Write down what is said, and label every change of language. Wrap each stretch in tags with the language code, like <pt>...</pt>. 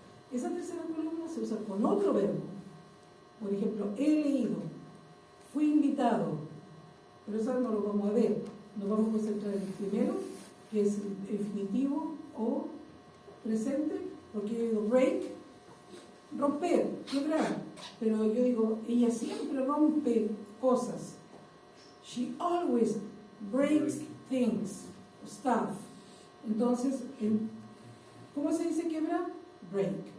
<es>Esa tercera columna se usa con otro verbo. Por ejemplo, he leído, fui invitado, pero eso no lo vamos a ver. Nos vamos a concentrar en el primero, que es el infinitivo o presente, porque yo digo break, romper, quebrar, pero yo digo, ella siempre rompe cosas.</es> <en>She always breaks things, stuff.</en> <es>Entonces, ¿cómo se dice quebrar? Break.</es>